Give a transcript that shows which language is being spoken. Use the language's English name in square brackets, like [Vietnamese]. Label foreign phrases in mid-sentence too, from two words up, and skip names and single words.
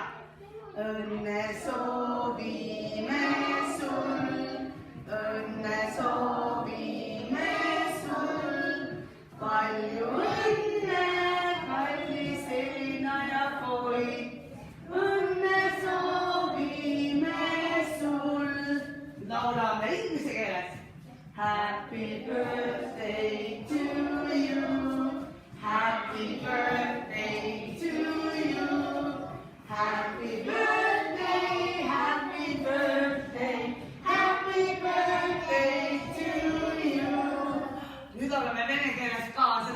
[Estonian] Õnne soovime sul, õnne soovime sul, palju õnne, kallis Elina ja Koid. Õnne soovime sul. Laulame inglise keeles. [English] Happy birthday to you. Happy birthday to you. Happy birthday, happy birthday, happy birthday to you. [Estonian] Nüüd oleme vene keeles ka.